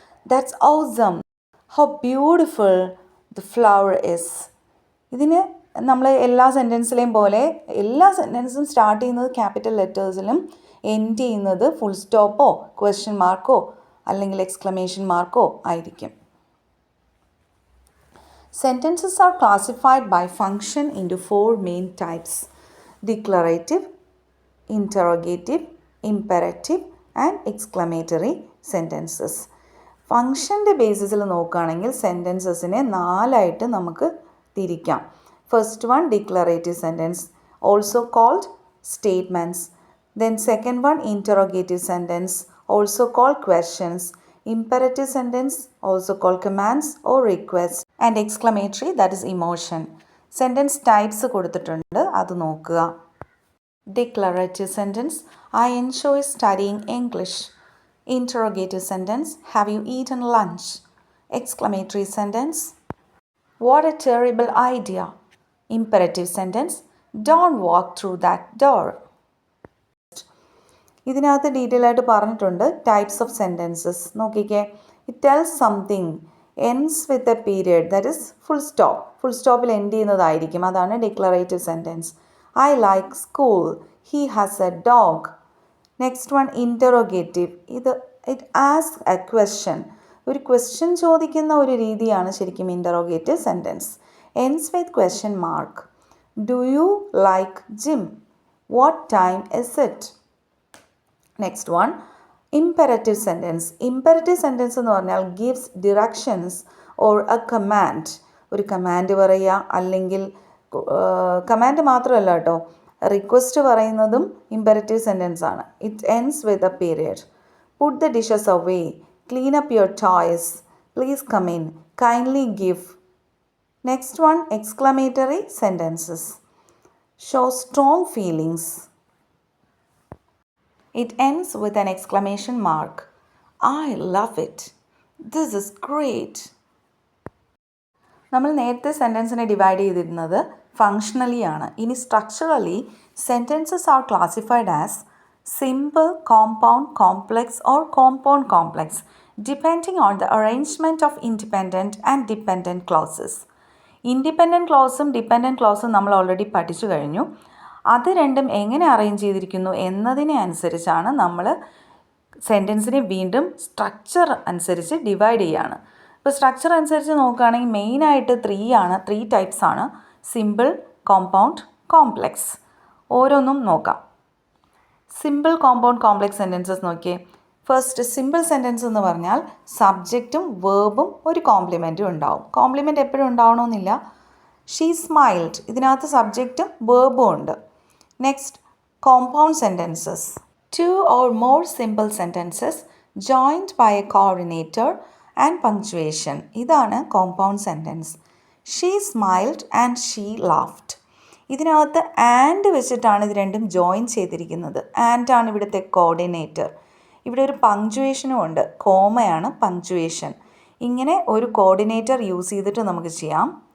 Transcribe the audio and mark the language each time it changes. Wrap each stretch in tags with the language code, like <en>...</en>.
<en>That's awesome, how beautiful the flower is.</en> <ml>ഇതിന് നമ്മൾ എല്ലാ സെൻറ്റൻസിലെയും പോലെ എല്ലാ സെൻറ്റൻസും സ്റ്റാർട്ട് ചെയ്യുന്നത് ക്യാപിറ്റൽ ലെറ്റേഴ്സിലും എൻഡ് ചെയ്യുന്നത് ഫുൾ സ്റ്റോപ്പോ ക്വസ്റ്റ്യൻ മാർക്കോ അല്ലെങ്കിൽ എക്സ്ക്ലമേഷൻ മാർക്കോ ആയിരിക്കും.</ml> <en>Sentences are classified by function into 4 main types: declarative, interrogative, imperative and exclamatory sentences.</en> <ml>ഫങ്ഷൻ്റെ ബേസിസിൽ നോക്കുകയാണെങ്കിൽ സെൻറ്റൻസസിനെ 4 ആയിട്ട് നമുക്ക് തിരിക്കാം.</ml> <en>First one, declarative sentence, also called statements. Then second one, interrogative sentence, also called questions. Imperative sentence, also called commands or requests, and exclamatory, that is emotion.</en> <ml>Sentence types കൊടുത്തിട്ടുണ്ട്, അത് നോക്കുക.</ml> <en>Declarative sentence, I enjoy studying English. Interrogative sentence, have you eaten lunch? Exclamatory sentence, what a terrible idea. Imperative sentence, don't walk through that door.</en> <ml>ഇതിനകത്ത് detail ആയിട്ട് പറഞ്ഞിട്ടുണ്ട് types of sentences.</ml> <en>നോക്കിക്കേ, it tells something, ends with a period, that is full stop.</en> <ml>Full സ്റ്റോപ്പിൽ end ചെയ്യുന്നതായിരിക്കും, അതാണ് declarative sentence.</ml> <en>I like school, he has a dog. Next one, interrogative. It ask a question.</en> <ml>ഒരു question ചോദിക്കുന്ന ഒരു രീതിയാണ് ശരിക്കും interrogative sentence.</ml> <en>Ends with question mark. Do you like gym? What time is it? Next one, imperative sentence.</en> <ml>ഇംപെററ്റീവ് sentence എന്ന് പറഞ്ഞാൽ</ml> <en>Gives directions or a command.</en> <ml>ഒരു command പറയുക, അല്ലെങ്കിൽ കമാൻഡ് മാത്രമല്ല കേട്ടോ, റിക്വസ്റ്റ് പറയുന്നതും ഇംപെററ്റീവ് സെൻറ്റൻസ് ആണ്.</ml> <en>It ends with a period. Put the dishes away, clean up your toys, please come in, kindly give. Next one, exclamatory sentences. Show strong feelings. It ends with an exclamation mark. I love it. This is great.</en> <ml>നമ്മൾ നേരത്തെ സെൻറ്റൻസിനെ divide ചെയ്തിരുന്നത് functionally ആണ്. ഇനി</ml> <en>Structurally sentences are classified as simple, compound, complex or compound complex depending on the arrangement of independent and dependent clauses.</en> <ml>Independent ക്ലോസും dependent ക്ലോസും നമ്മൾ already പഠിച്ചു കഴിഞ്ഞു. അത് രണ്ടും എങ്ങനെ അറേഞ്ച് ചെയ്തിരിക്കുന്നു എന്നതിനെ അനുസരിച്ചാണ് നമ്മൾ സെൻറ്റൻസിനെ വീണ്ടും സ്ട്രക്ചർ അനുസരിച്ച് ഡിവൈഡ് ചെയ്യുകയാണ്. ഇപ്പോൾ സ്ട്രക്ചർ അനുസരിച്ച് നോക്കുകയാണെങ്കിൽ മെയിനായിട്ട് 3 ടൈപ്സ് ആണ്: സിമ്പിൾ, കോമ്പൗണ്ട്, കോംപ്ലെക്സ്. ഓരോന്നും നോക്കാം. സിമ്പിൾ, കോമ്പൗണ്ട്, കോംപ്ലെക്സ് സെൻറ്റൻസസ് നോക്കിയേ. ഫസ്റ്റ് സിമ്പിൾ സെൻറ്റൻസ് എന്ന് പറഞ്ഞാൽ സബ്ജക്റ്റും വേർബും ഒരു കോംപ്ലിമെൻറ്റും ഉണ്ടാവും. കോംപ്ലിമെൻറ്റ് എപ്പോഴും ഉണ്ടാവണമെന്നില്ല.</ml> <en>she smiled,</en> <ml>ഇതിനകത്ത് സബ്ജക്റ്റും വേർബും ഉണ്ട്.</ml> <en>Next compound sentences: 2 or more simple sentences joined by a coordinator and punctuation.</en> <ml>ഇതാണ് compound sentence.</ml> <en>She smiled and she laughed.</en> <ml>ഇതിനകത്ത് ആൻഡ് വെച്ചിട്ടാണ് ഇത് രണ്ടും ജോയിൻ ചെയ്തിരിക്കുന്നത്. ആൻഡാണ് ഇവിടുത്തെ കോർഡിനേറ്റർ. ഇവിടെ ഒരു പങ്ക്ച്വേഷനും ഉണ്ട്. കോമയാണ് പങ്ക്ച്വേഷൻ. ഇങ്ങനെ ഒരു കോർഡിനേറ്റർ യൂസ് ചെയ്തിട്ട് നമുക്ക് ചെയ്യാം.</ml>